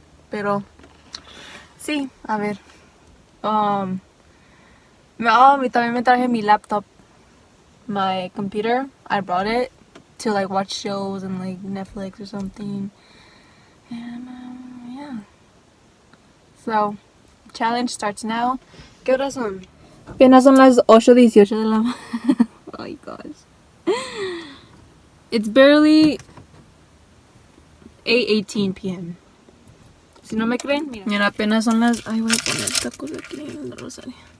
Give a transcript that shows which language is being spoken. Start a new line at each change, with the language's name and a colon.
Spanish: Pero sí, a ver. También me traje mi laptop,
English: my computer. I brought it to like watch shows and like Netflix or something. And yeah. So, challenge starts now.
Spanish: ¿Qué horas son? Apenas son las 8:18 de la mañana.
English: Oh my gosh. It's barely 8:18 p.m.
Spanish: Si no me creen, mira, apenas son las. Ay, voy a poner esta cosa aquí en la rosario.